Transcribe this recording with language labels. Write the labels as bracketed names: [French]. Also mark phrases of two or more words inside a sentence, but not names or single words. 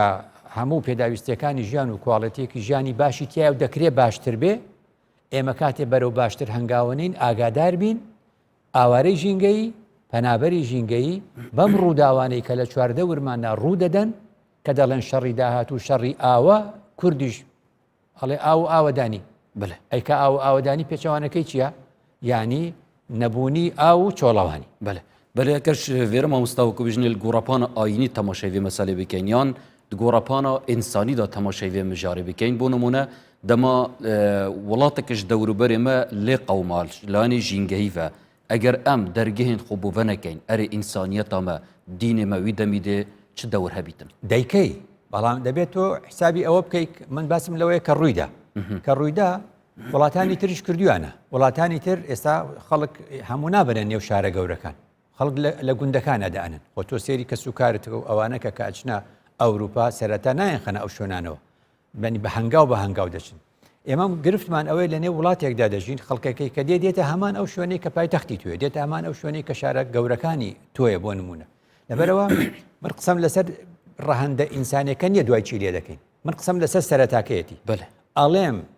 [Central Kurdish] هەموو پێداویستەکانی ژیان و کواڵەتێکی ژیانی باشی تایە و دەکرێت باشتر بێ ئێمە کاتێ بەرەو باشتر هەنگاوەنین ئاگادار بین ئاوارەی ژینگەی پەنابەری ژینگەی بەم ڕووداوانەی کە لە چواردە ورماندا ڕوو دەدەن کە دەڵێن شەڕی داهات و شەڕی ئاوە کوردیش هەڵێ ئاو ئاوەدانی بڵێ ئەیکە ئاو ئاوەدانی پێچەوانەکەی چییە؟ یعنی نەبوونی ئاو و چۆڵەوانی [Kurdish] بەلێ کەش vêrema Mustafakû bijîne li gorapana ayînî temaşevê meselê bikein yan di gorapana însanî da temaşevê mijarê bikein bû nimûne dema welateke ji dewrûberê me lê qewmal lanê jîngehî ve eger em dergehên xwe bû venekein erê însaniyeta me dînê me wî demî dê çi dewr hebîtin [Central Kurdish] دەیکەی بەڵام دەبێت تۆ حسابی ئەوە بکەیت من باسم لەوەیە کە ڕوویدا کە ڕوویدا وڵاتانی تریش کردویانە وڵاتانی تر ئێستا خەڵک هەموو نابنە نێو شارە گەورەکان خەڵک لە گوندەکانە دەئەنن خۆ تۆ سێری کە سوکارت و ئەوانە کە کاچنە ئەوروپا سەرەتا نایەن خەنە ئەو شوێنانەوە بەنی بە هەنگاو بە هەنگاو دەچن ئێمە گرفتمان ئەوەی لە نێو وڵاتێکدا دەژین خەڵکەکەی کە دێتە هەمان ئەو شوێنەی کە پایتەختی توێ دێتە هەمان ئەو شوێنەی کە شارە گەورەکانی تۆیە بۆ نمونە لەبەرەوە من قسەم لەسەر ڕەهەندە ئینسانەکە نیە دوای چی لێ دەکەین من قسەم لەسەر سەرەتاکەیەتی ئەڵێم